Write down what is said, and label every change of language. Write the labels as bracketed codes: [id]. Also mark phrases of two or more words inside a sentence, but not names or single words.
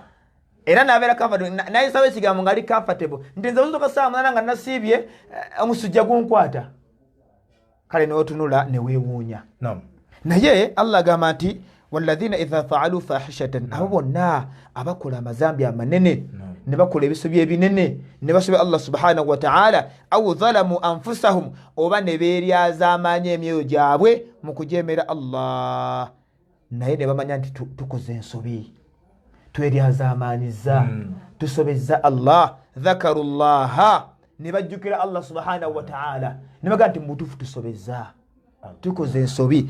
[lg] Era nabeera comfortable naye sawe ekigambo ngali comfortable nti nze zituuka saa 8 nga nasiibye omusujja gunkwata. Kale n'otunula ne weewuunya. Naye Allah agamba nti [ar] والذين إذا فعلوا فاحشة, [lg] abo bonna abakola amazambi amanene ne bakola ebisobya ebinene ne basobya Allah [ar] سبحانه وتعالى, أو ظلموا أنفسهم, [lg] oba ne beeryazaamaanya emyoyo gyabwe mu kujeemera Allah, naye ne bamanya nti tukoze ensobi, tweryazaamaanyiza, tusobezza Allah, [ar] ذكروا الله, [lg] ne bajjukira Allah [ar] سبحانه وتعالى [lg] ne bagamba nti mutuufu tusobezza, tukoze ensobi.